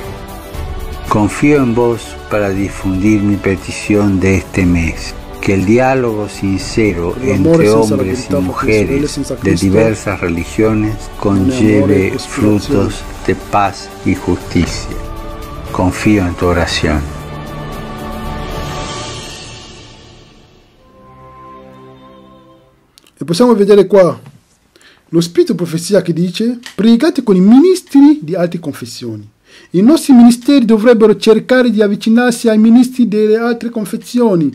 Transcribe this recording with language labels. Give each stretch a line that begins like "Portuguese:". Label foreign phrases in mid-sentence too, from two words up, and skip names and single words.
Spanish: Confío en vos para difundir mi petición de este mes. Que el diálogo sincero entre hombres y mujeres de diversas religiones conlleve frutos de paz y justicia. Confío en tu oración.
Italian: E possiamo vedere qua lo spirito di profezia che dice: pregate con i ministri di altre confessioni. I nostri ministeri dovrebbero cercare di avvicinarsi ai ministri delle altre confessioni.